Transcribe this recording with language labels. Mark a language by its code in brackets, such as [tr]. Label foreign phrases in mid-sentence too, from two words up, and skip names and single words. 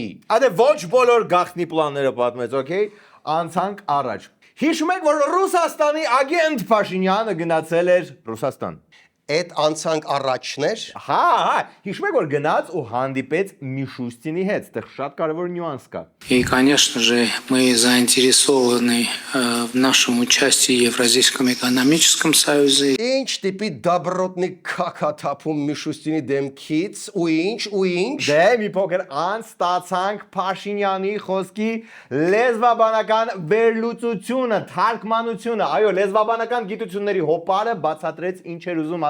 [hy] Ադե ոչ բոլոր գաղտնի պլանները պատմեց, օքեյ, անցանք առաջ։ Հիշում եք, որ Ռուսաստանի ագենտ Փաշինյանը գնացել էր Ռուսաստան։ Այդ անցանք առաջներ։ Հա, հիշում եք, որ գնաց ու հանդիպեց Միշուստինի հետ, այդտեղ շատ կարևոր նյուանս կա։ [ru] И, конечно же, мы заинтересованы в нашем участии в Евразийском экономическом союзе. [hy] Ինչ տիպի դաբրոտնի քաքաթափում Միշուստինի դեմքից ու ինչ։ Դե մի փոքր անց ստացանք Փաշինյանի խոսքի լեզվաբանական վերլուծությունը, թարգմանությունը, այո, լեզվաբանական գիտությունների հոպարը բացատրեց ինչ էր ուզում